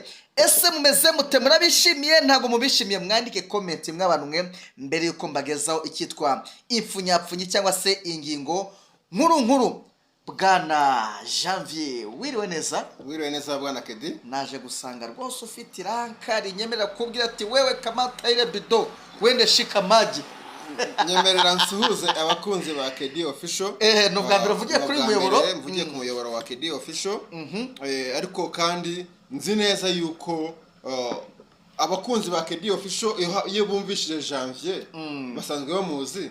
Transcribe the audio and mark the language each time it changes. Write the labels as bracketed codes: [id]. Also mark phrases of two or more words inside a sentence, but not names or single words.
[rw] Ese mumeze mute murabishimiye ntago mubishimiye mwandike comment mwabantu mwe mbere yuko mbagezaho ikitwa imfunyapfunyi cyangwa se ingingo nkuru. Bwana Janvier wiriwe neza bwana Kedi naje gusanga rwose ufite iranka rinyemera kubwira ati [sw] wewe kamata ile bido wende shika maji [rw] nyemerera nsuhuze abakunzi ba Kedi Official no bwa mbere uvugiye kuri muyoboro mvugiye ku muyoboro wa Kedi Official ariko kandi nzi neza yuko abakunzi ba Kedi Official iyo bumvishije Janvier basanzwe bamuzi